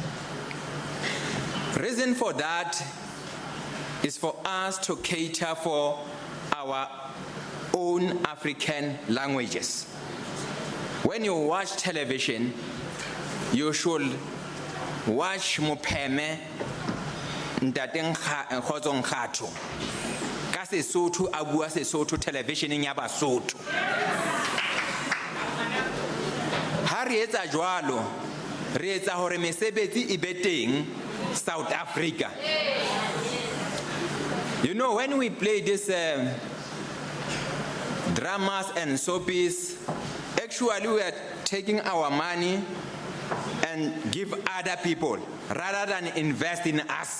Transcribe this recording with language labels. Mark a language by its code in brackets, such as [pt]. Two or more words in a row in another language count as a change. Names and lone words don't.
[en] Reason for that is for us to cater for our own African languages. When you watch television, you should watch [st] Mopeme Ntate Nkgozo Nkgatho ka Sesotho a bua Sesotho televisioneng ya Basotho. Ha re etsa jwalo, re etsa hore mesebetsi e be teng South Africa. [en] You know, when we play this dramas and soapies, actually we are taking our money and give other people rather than invest in us.